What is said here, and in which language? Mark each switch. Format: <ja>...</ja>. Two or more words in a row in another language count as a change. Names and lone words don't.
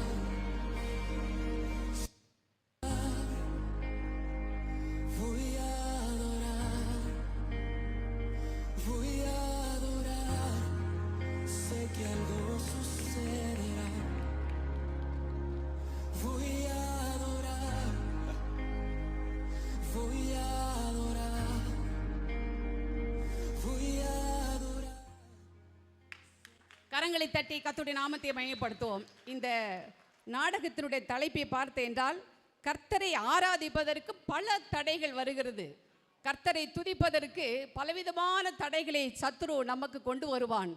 <es>Voy a adorar, voy a adorar. Sé que algo sucederá. Voy a adorar, voy a adorar, voy a adorar.</es> <ta>கரங்களை தட்டி கர்த்தருடைய நாமத்தை மகிமைப்படுத்துவோம். இந்த நாடகத்தினுடைய தலைப்பை பார்த்து என்றால் கர்த்தரை ஆராதிப்பதற்கு பல தடைகள் வருகிறது. கர்த்தரை துதிப்பதற்கு பலவிதமான தடைகளை சத்துரு நமக்கு கொண்டு வருவான்.</ta>